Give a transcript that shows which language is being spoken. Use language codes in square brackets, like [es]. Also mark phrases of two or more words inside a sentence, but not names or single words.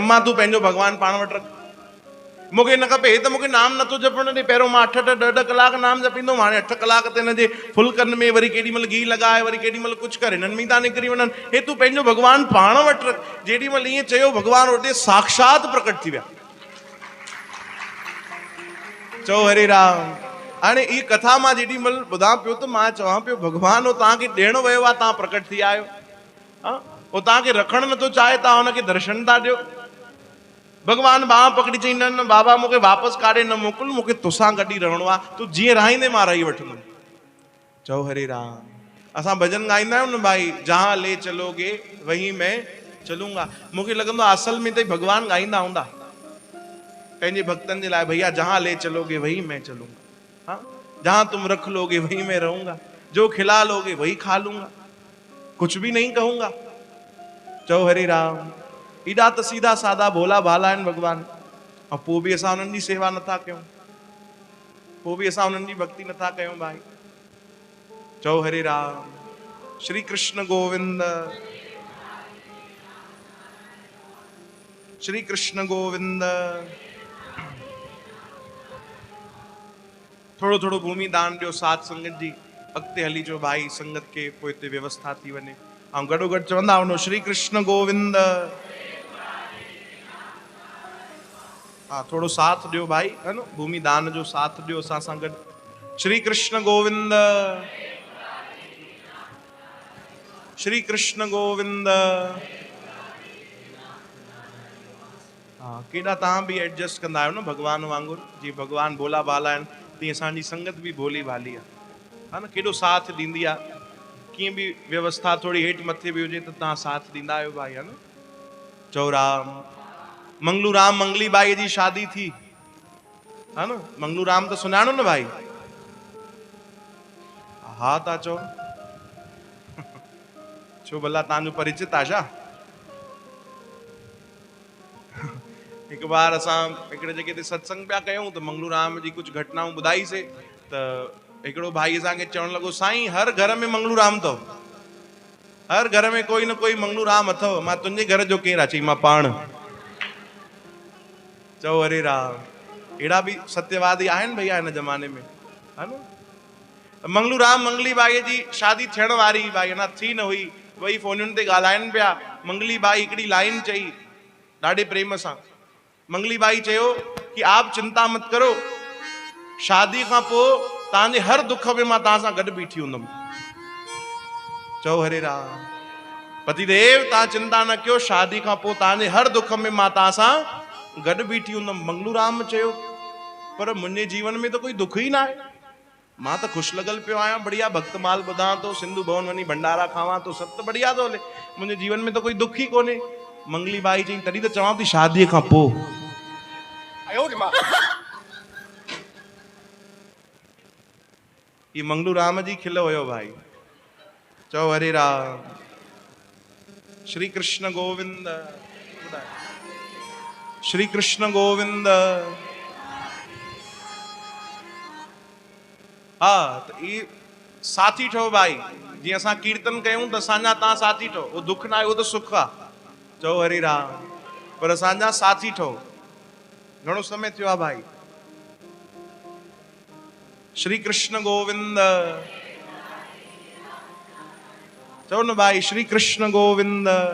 [sd] चई अम्मा तूं पंहिंजो भगवान पाण वटि रख। मूंखे न खपे त मूंखे नाम नथो जपण ॾे। पहिरियों मां 8-8 10 कलाक नाम जपींदो हुअमि, हाणे 8 कलाक ते हिन जे फुल्कनि में वरी केॾी महिल घी लॻाए, वरी केॾी महिल कुझु करे, हिननि में था निकिरी वञनि। हे तूं पंहिंजो भॻवानु पाण वटि रख। जेॾी महिल ईअं चयो भॻवानु उते साक्षात प्रकट थी विया। चओ हरे राम। हाणे ई कथा मां जेॾी महिल ॿुधां पियो त मां चवां पियो भॻवानु तव्हांखे ॾियण वियो आहे, तव्हां प्रकट थी आहियो। उहो तव्हांखे रखणु नथो चाहे, तव्हां हुनखे दर्शन था ॾियो। भगवान बाह पकड़ी चई न बाबा मूंखे वापसि काॾे न मोकिल, मूंखे तोसां गॾु ई रहणो आहे, तूं जीअं रहाईंदे मां रही वठंदुमि। चओ हरे राम। असां भजन गाईंदा आहियूं न भाई, [hi] जहां ले चलोगे वहीं मैं चलूंगा। [sd] मूंखे लॻंदो आहे असल में त भगवान गाईंदा हूंदा पंहिंजे भक्तनि जे लाइ, [hi] भैया जहां ले चलोगे वहीं मैं चलूंगा, हाँ जहां तुम रख लोगे वहीं मैं रहूंगा, जो खिला लोगे वही खा लूंगा, कुछ भी नहीं कहूंगा। [sd] चओ हरे राम। एॾा त सीधा सादा भोला भाला आहिनि भॻवान, ऐं पोइ बि असां उन्हनि जी सेवा नथा कयूं, पोइ बि असां उन्हनि जी भक्ति नथा कयूं भाई। चओ हरे राम। श्री कृष्ण गोविंद, श्री कृष्ण गोविंद। थोड़ो थोड़ो भूमि दान ॾियो साथ संगत जी, अॻिते हली जो भाई संगत के पोइ हिते व्यवस्था थी वञे। ऐं गॾो गॾु चवंदा वञो श्री कृष्ण गोविंद। हाँ थोड़ो साथ ॾियो भाई, [hi] है न, [sd] भूमि दान जो साथ ॾियो असां सां गॾु। श्री कृष्ण गोविंद, श्री कृष्ण गोविंद। हाँ केॾा तव्हां बि एडजस्ट कंदा आहियो न भॻवान वांगुरु, जीअं भॻवान भोला भाला आहिनि तीअं असांजी संगत बि भोली भाली आहे, हा न, केॾो साथ ॾींदी आहे। कीअं बि व्यवस्था थोड़ी हेठि मथे बि हुजे त तव्हां साथ ॾींदा आहियो भाई, [hi] है न। [sd] चओ राम। मंगलू राम मंगली बाई जी शादी थी, [hi] है न। [sd] मंगलू राम त सुञाणो न भाई? हा था चओ छो भला तव्हांजो परिचित आहे छा? हिकु बार असां हिकिड़े जॻह ते सत्संग पिया कयूं त मंगलू राम जी कुझु घटनाऊं ॿुधाईसीं त हिकिड़ो भाई असांखे चवणु लॻो, साईं हर घर में मंगलू राम अथव, हर घर में कोई न कोई मंगलू राम अथव। मां तुंहिंजे घर जो केरु आहे? चई मां पाण। चओ हरे राम। अहिड़ा बि सत्यवादी आहिनि भैया हिन ज़माने में, [hi] है न। [sd] मंगलू राम मंगली बाई जी शादी थियण वारी भाई अञा थी न हुई, वही फोनुनि ते ॻाल्हाइनि पिया। मंगली बाई हिकिड़ी लाइन चई ॾाढे प्रेम सां। मंगली बाई चयो कि [hi] आप चिंता मत करो, [sd] शादी खां पोइ तव्हांजे हर दुख में मां तव्हां सां गॾु बीठी हूंदमि। चओ हरे राम। पतिदेव तव्हां चिंता न कयो, शादी खां पोइ तव्हांजे हर दुख में मां तव्हां सां गॾु बीठी हूंदमि। मंगलू राम चयो पर मुंहिंजे जीवन में त कोई दुख ई न आहे, मां त ख़ुशि लॻल पियो आहियां, बढ़िया भक्तमाल ॿुधां थो, सिंधु भवन वञी भंडारा खावां थो, सभु त बढ़िया थो हले, मुंहिंजे जीवन में त कोई दुख ई कोन्हे। मंगली बाई चई तॾहिं त चवां थी शादीअ खां पोइ। ये मंगलू राम जी खिल हुयो भाई। चओ हरे राम। श्री कृष्ण गोविंद, श्री कृष्ण गोविंद। हाँ तो ये साथी ठहो भाई, जीअं असां कीर्तन कयूं त असांजा तव्हां साथी ठहो, वो दुख ना आहे, वो तो सुख आहे। चओ हरे राम। पर असांजा साथी ठहो। घणो समय थियो आहे भाई। श्री कृष्ण गोविंद। चओ न भाई श्री कृष्ण गोविंद।